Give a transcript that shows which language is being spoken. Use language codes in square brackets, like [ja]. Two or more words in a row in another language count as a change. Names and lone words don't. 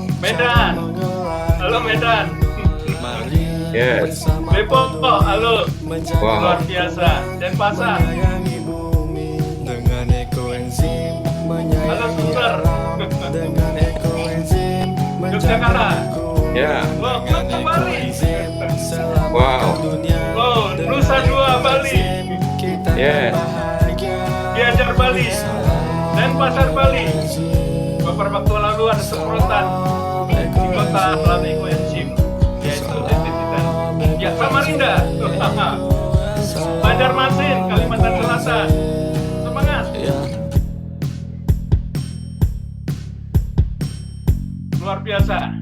[id] Medan, halo Medan. Yes. Depok, halo. Luar biasa. Denpasar. Dengan ekoenzim Halo Sumber. dengan ekoenzim Yogyakarta. Ya. Wow, Bali. Wow. Wow, Nusa Dua Bali. Yes. Gianyar Bali. Denpasar Bali. Beberapa waktu lalu ada semprotan di kota melalui ekoenzim, yaitu ya Samarinda, Banjarmasin, Kalimantan Selatan. Semangat. Luar biasa.